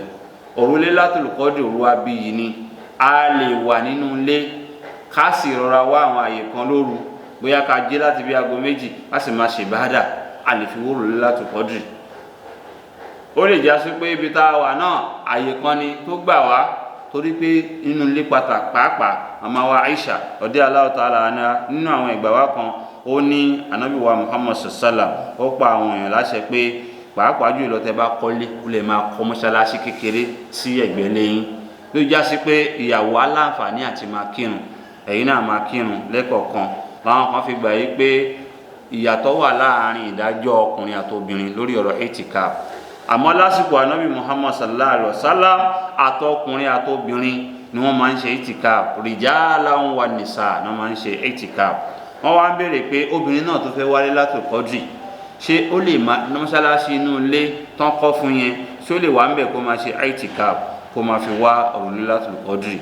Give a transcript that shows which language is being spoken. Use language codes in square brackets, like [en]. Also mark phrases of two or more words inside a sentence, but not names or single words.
[yo] òrùlé Lailatul Qadri òru abiyì ni, a lè wà nínú ilé ká sì rọra wá àwọn àyè kan lóru, bóyá ká jí láti bí aago 2 ká sì máa ṣe ìbádà, a lè fi wọ òrùlé Lailatul Qadri. ó lè já sí pé ibi tá a wà náà àyè kan ni tó gbà wá, torí pé inú ilé pàápàá màmá wa Aisha [ar] رضي الله تعالى عنها [yo] nínú àwọn ìgbà wa kan ó ní Ànábì wa Muhammad sallam ó pa àwọn èèyàn láṣẹ pé pàápàá jùlọ tẹ́ bá kọ́lé ó lè máa kọ́ mọ́ṣáláṣí kékeré sí ẹ̀gbẹ́ lẹ́yìn, ló já sí pé ìyàwó aláǹfààní àti máa kírun, ẹ̀yin náà máa kírun lẹ́kọ̀ọ̀kan. láwọn kan fi gbà yí pé ìyàtọ̀ wà láàárín ìdájọ́ ọkùnrin àti obìnrin lórí ọ̀rọ̀ itikaf. àmọ́ lásìkò Ànábì Muhammad [ar] صلى الله عليه وسلم [yo] àtọkùnrin àtobìnrin ni wọ́n máa ń ṣe itikaf, [ar] رجالا ونساء [yo] ni wọ́n máa ń ṣe itikaf. wọ́n wá ń béèrè pé obìnrin náà tó fẹ́ wálé Lailatul Qadri ṣé ó lè máa mọ́ṣáláṣí inú ilé tán kọ́ fún yẹn, ṣé ó lè wà ń bẹ̀ kó máa ṣe itikaf kó máa fi wá òrùlé Lailatul Qadri?